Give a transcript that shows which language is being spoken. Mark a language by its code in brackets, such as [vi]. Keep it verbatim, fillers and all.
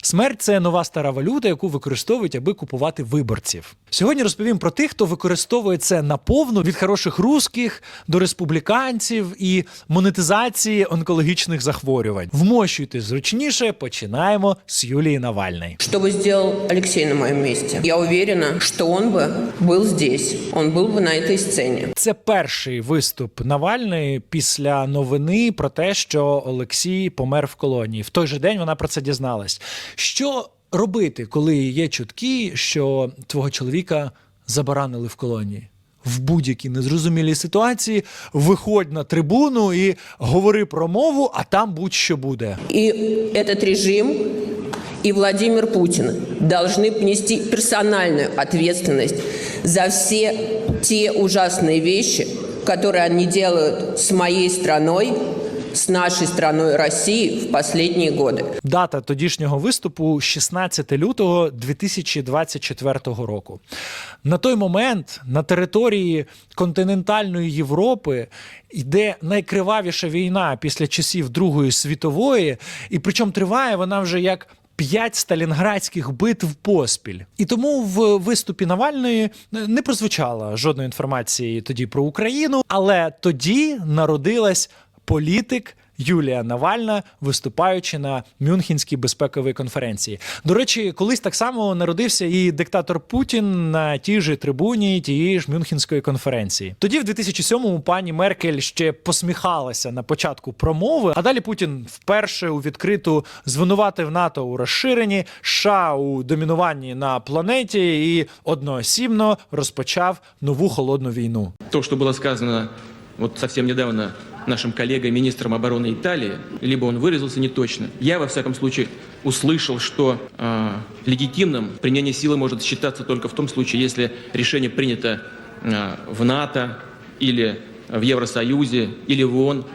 [uk] Смерть – це нова стара валюта, яку використовують, аби купувати виборців. Сьогодні розповім про тих, хто використовує це наповну, від хороших русських до республіканців і монетизації онкологічних захворювань. Вмощуйте зручніше, починаємо з Юлії Навальної. [ru] Что бы сделал Алексей на моем месте? Я уверена, что он бы был здесь, он был бы на этой сцене. [uk] Це перший виступ Навальної після новини про те, що Олексій помер в колонії. В той же день вона про це дізналась. Що робити, коли є чутки, що твого чоловіка забаранили в колонії? В будь-якій незрозумілій ситуації виходь на трибуну і говори про мову, а там будь-що буде. [ru] И этот режим, и Владимир Путин должны понести персональную ответственность за все те ужасные вещи, которые они делают с моей страной, с нашей страной России в последние годы. [uk] Дата тодішнього виступу – шістнадцяте лютого дві тисячі двадцять четвертого року. На той момент на території континентальної Європи йде найкривавіша війна після часів Другої світової, і причому триває вона вже як п'ять сталінградських битв поспіль. І тому в виступі Навальної не прозвучало жодної інформації тоді про Україну, але тоді народилась політик Юлія Навальна, виступаючи на Мюнхенській безпековій конференції. До речі, колись так само народився і диктатор Путін на тій же трибуні тієї ж Мюнхенської конференції. Тоді в дві тисячі сьомому пані Меркель ще посміхалася на початку промови, а далі Путін вперше у відкриту звинуватив НАТО у розширенні, США у домінуванні на планеті і одноосібно розпочав нову холодну війну. [ru] То, що було сказано вот совсем недавно нашим коллегой, министром обороны Италии, либо он выразился неточно. Я, во всяком случае, услышал, что э, легитимным применение силы может считаться только в том случае, если решение принято э, в НАТО или в Евросоюзе или в ООН.